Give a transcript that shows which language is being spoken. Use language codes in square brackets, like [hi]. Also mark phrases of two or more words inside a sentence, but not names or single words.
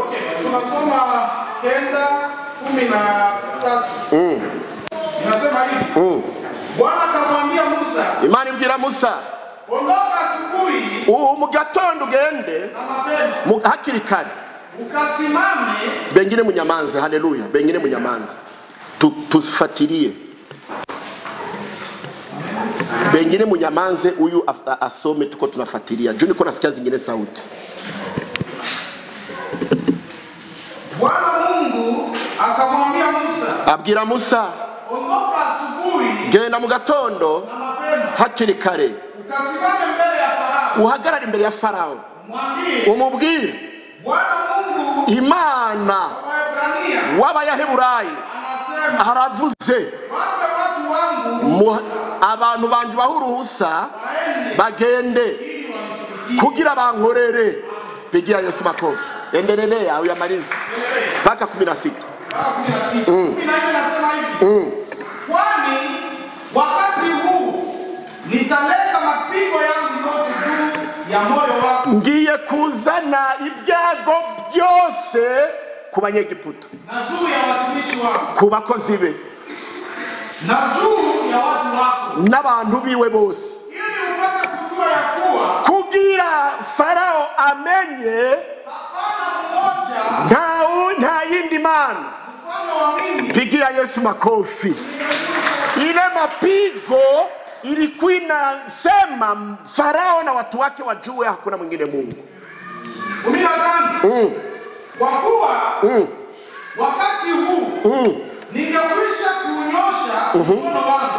[sw] Tunasoma 9:13. Inasema hivi. Bwana akamwambia Musa. [rn] Imani ibwira Musa. [sw] Ondoka asubuhi. [rn] Mu gatondo ugende. Hakiri kare. [sw] Ukasimame. Bengine munyamanze, haleluya. Bengine munyamanze. Tusifatilie. Bengine munyamanze uyu asome tuko tunafatilia. Juu niko nasikia zingine sauti. Bwana Mungu akamwambia Musa. [rn] Abwira Musa. [sw] Ondoka asubuhi. [rn] Genda mu gatondo. Hakiri kare. [sw] Ukasimame mbele ya Farao. [rn] Uhagarara imbere ya Farao. [sw] Mwambie. [rn] Umubwire. [sw] Bwana Mungu [rn] Imana w'Abayaheburayi aravuze [sw] watu wangu [rn] abantu banje bahuruhusa bagende kugira bankorere. [sw] Pigia Yesu makofi. Endelea au yamaliza mpaka 16. Nasema hivi. Kwani wakati huu nitaleta mapigo yangu yote juu ya moyo wako. [rn] Ngiye kuzana ibyago byose ku Banyegiputa [sw] na juu ya watumishi wako, [rn] ku bakozi be [sw] na juu ya watu wako [rn] n'abantu biwe bose, [sw] ili upate kujua ya kuwa [rn] kugira Farao amenye nta yindi mana [sw] mfano wa mimi. Pigia Yesu makofi. Ile mapigo ilikuwa inasema Farao na watu wake wajue hakuna mwingine Mungu. 15. Kwa kuwa wakati huu ningekwisha kunyosha mkono wangu,